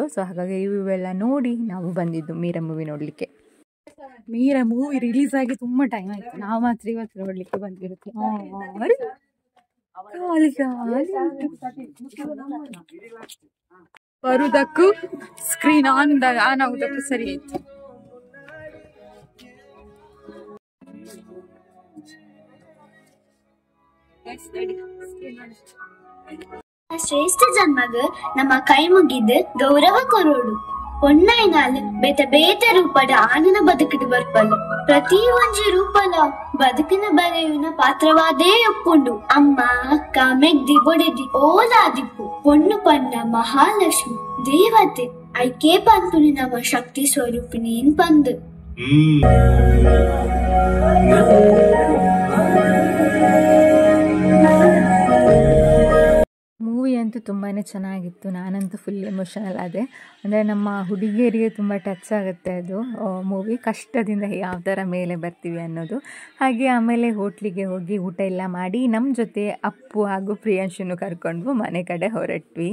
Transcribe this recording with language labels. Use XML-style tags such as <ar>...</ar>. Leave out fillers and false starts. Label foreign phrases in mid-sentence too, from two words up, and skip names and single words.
<kn>ಸೊ ಹಾಗಾಗಿ ರಿವ್ಯೂ ಎಲ್ಲ ನೋಡಿ ನಾವು ಬಂದಿದ್ದು ಮೀರಾ ಮೂವಿ ನೋಡಲಿಕ್ಕೆ. ಮೀರಾ</kn> <en>movie release</en> <kn>ಆಗಿ ತುಂಬ ಟೈಮ್ ಆಯಿತು. ನಾವು ಮಾತ್ರ ಇವತ್ತು ನೋಡಲಿಕ್ಕೆ ಬಂದಿರುತ್ತೆ. ಬರುವುದಕ್ಕೂ</kn> <en>screen on</en> <kn>ಆಗುವುದಕ್ಕೂ ಸರಿ ಆಯಿತು.</kn> <tcy>ಶ್ರೇಷ್ಠ ಜನ್ಮಗ ನಮ್ಮ ಕೈ ಮುಗಿದು ಗೌರವ ಕೊರೋಡು. ಪೊನ್ನೈನಾಲ್ ಬೇತ ರೂಪದ ಆನನ ಬದುಕಿಡು ಬರ್ಪಲು. ಪ್ರತಿ ಒಂಜಿ ರೂಪಲ ಬದುಕಿನ ಬರೆಯುನ ಪಾತ್ರವಾದೇ ಒಪ್ಪುಂಡು. ಅಮ್ಮ ಅಕ್ಕ ಮೆಗ್ದಿ ಬೊಡೆದಿ ಓಲಾದಿಪ್ಪು ಪೊಣ್ಣು ಪಂಡ ಮಹಾಲಕ್ಷ್ಮಿ ದೇವತೆ ಐಕೆ ಪಂಪುನಿ ನಮ್ಮ ಶಕ್ತಿ ಸ್ವರೂಪಿಣಿ ಪಂದು.</tcy> <kn>ಮೂವಿ ಅಂತೂ ತುಂಬಾ ಚೆನ್ನಾಗಿತ್ತು. ನಾನಂತೂ</kn> <en>full emotional</en> <kn>ಆದೆ. ಅಂದರೆ ನಮ್ಮ ಹುಡುಗಿಯರಿಗೆ ತುಂಬ ಟಚ್ ಆಗುತ್ತೆ ಅದು ಮೂವಿ. ಕಷ್ಟದಿಂದ ಯಾವ ಥರ ಮೇಲೆ ಬರ್ತೀವಿ ಅನ್ನೋದು. ಹಾಗೆ ಆಮೇಲೆ ಹೋಟ್ಲಿಗೆ ಹೋಗಿ ಊಟ ಎಲ್ಲ ಮಾಡಿ ನಮ್ಮ ಜೊತೆ ಅಪ್ಪು ಹಾಗೂ ಪ್ರಿಯಾಂಶುನು ಕರ್ಕೊಂಡು ಮನೆ ಕಡೆ ಹೊರಟ್ವಿ.</kn>